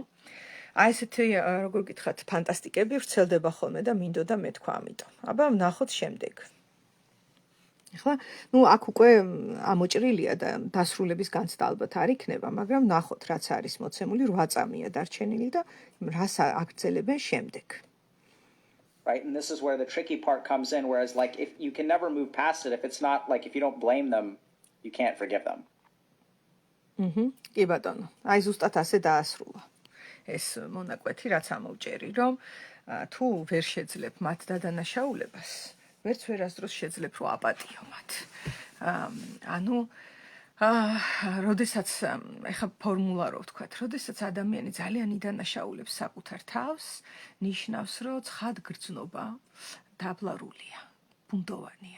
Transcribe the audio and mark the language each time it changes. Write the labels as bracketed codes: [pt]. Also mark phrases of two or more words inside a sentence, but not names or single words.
[ka] აი ესეთი როგორ გითხრათ, ფანტასტიკები ვრცელდება ხოლმე და მინდოდა მეთქვა ამიტომ. აბა ვნახოთ შემდეგ. ახლა, აქ უკვე ამოჭრილია და დასრულების განცდა ალბათ არ იქნება, მაგრამ ვნახოთ, რაც არის მოცემული 8 წამია დარჩენილი და რას აგრძელებენ შემდეგ. [en] Right, and this is where the tricky part comes in, whereas like if you can never move past it, if it's not like if you don't blame them, you can't forgive them. [ka] კი ბატონო, აი ზუსტად ასე დაასრულა. ეს მონაკვეთი რაც ამოვჭერი, რომ თუ ვერ შეძლებ მათ დადანაშაულებას, ვერც ვერასდროს შეძლებ რომ აპატიო მათ. ანუ როდესაც ეხა ფორმულა რო ვთქვათ, როდესაც ადამიანი ძალიან იდანაშაულებს საკუთარ თავს, ნიშნავს, რომ ცხადგრძნობა დაბლარულია, ბუნდოვანია.